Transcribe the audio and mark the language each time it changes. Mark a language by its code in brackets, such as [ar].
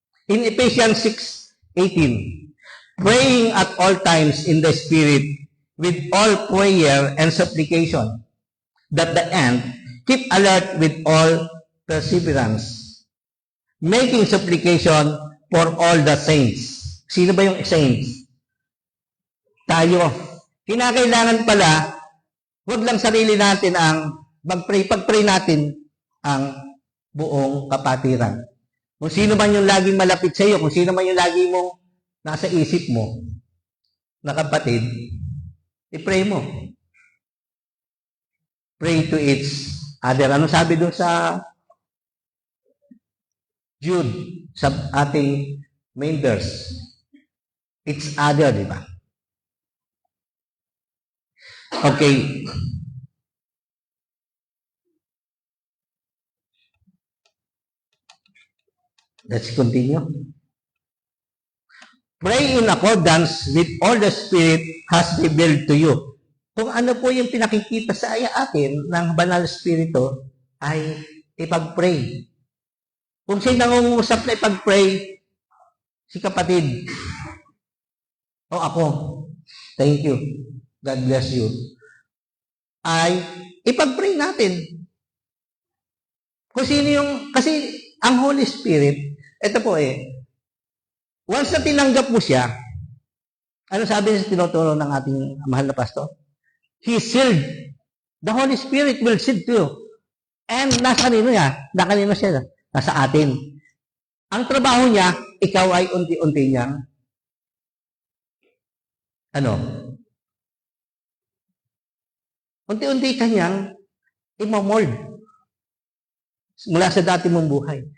[en] In Ephesians 6:18, praying at all times in the Spirit with all prayer and supplication, that the end keep alert with all perseverance, making supplication for all the saints. [tl] Sino ba yung saints? Tayo. Kinakailangan pala, huwag lang sarili natin ang pag-pray natin ang buong kapatiran. Kung sino man yung laging malapit sa iyo, kung sino man yung lagi mong nasa isip mo, na kapatid, i-pray mo. [en] Pray to each other. [tl] Ano sabi doon sa Jude, sa ating main verse? [en] Each other, [tl] di ba? [en] Okay. Let's continue. Pray in accordance with all the Spirit has revealed to you. [tl] Kung ano po yung pinakikita sa atin ng Banal Espiritu, ay ipag-pray. Kung siya nangungusap na ipag-pray, si kapatid, o ako, [en] thank you, God bless you, [tl] ay ipag-pray natin. Kung sino yung, kasi ang Holy Spirit, ito po once na tinanggap mo siya, ano sabi sa tinuturo ng ating mahal na pastor? [en] He sealed. The Holy Spirit will seal to you. [tl] And nasa kanino niya? Nakanino siya? Nasa atin. Ang trabaho niya, ikaw ay unti-unti niyang unti-unti kanyang imomold mula sa dati mong buhay.